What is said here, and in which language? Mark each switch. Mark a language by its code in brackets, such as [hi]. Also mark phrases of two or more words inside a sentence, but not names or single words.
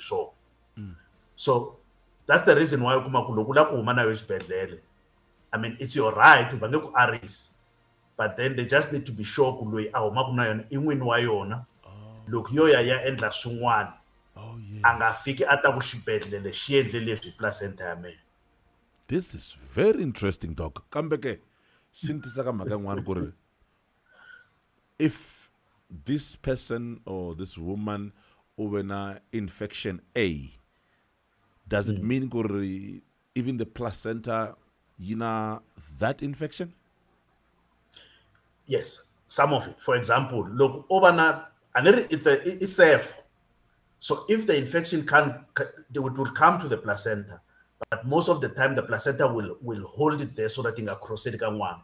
[en] So that's the reason why I mean, it's your right, but then they just need to be sure look [ts] yo ya endla swin'wana a nga fiki a ta vuxibedhlele xi endle leswi placenta ya mina. [en] This is very interesting, Doc. [ts] Kambe ke sintisa ka mhaka yin'wana ku ri [en] if this person or this woman over na infection A, does it mean [ts] ku ri [en] even the placenta yina that infection? Yes, some of it. For example, look, it's safe. So if the infection it will come to the placenta, but most of the time the placenta will hold it there so that it cross it one.